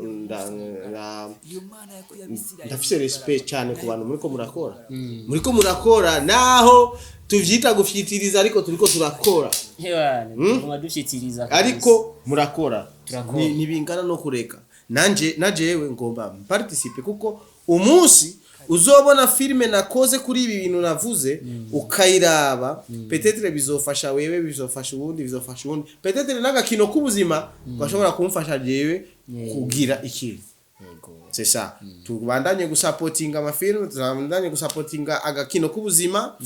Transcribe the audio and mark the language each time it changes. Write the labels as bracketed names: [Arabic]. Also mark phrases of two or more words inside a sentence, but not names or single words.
[Rundi] ndafise respect cyane ku bantu muri ko murakora naho tuvyita gufyitiriza ariko turiko turakora dufyitiriza ariko murakora ni bingana no kureka najewe ngomba participe kuko umunsi uzobona filme nakoze kuri ibi bintu navuze ukayiraba peut-être bizofasha wewe bizofasha ubundi peut-être n'agakino k'ubuzima gashobora kumfasha jewe kugira ikintu [French] c'est ça [Rundi] tubandanye gusupportinga ama filme tubandanye gusupportinga agakino k'ubuzima